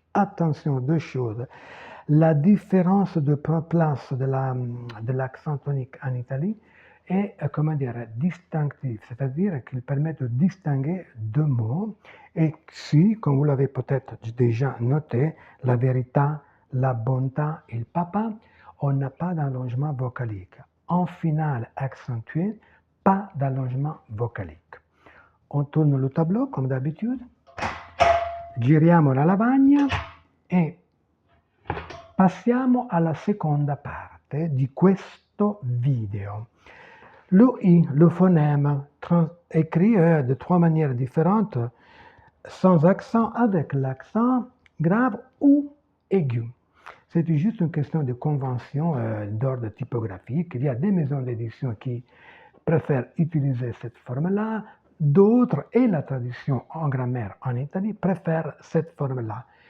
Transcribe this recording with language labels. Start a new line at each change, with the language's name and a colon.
French: Attention, deux choses. La différence de place de l'accent tonique en Italie est, distinctive, c'est-à-dire qu'il permet de distinguer deux mots. Et si, comme vous l'avez peut-être déjà noté, la vérité, la bonté et le papa, on n'a pas d'allongement vocalique. En finale accentué, pas d'allongement vocalique. on tourne le tableau
Italian: come d'abitudine, giriamo la lavagna e passiamo alla seconda parte di questo video.
French: Le I, le phonème, écrit de trois manières différentes, sans accent, avec l'accent grave ou aigu. C'est juste une question de convention d'ordre typographique. Il y a des maisons d'édition qui préfèrent utiliser cette forme-là, d'autres, et la tradition en grammaire en Italie, préfèrent cette forme-là.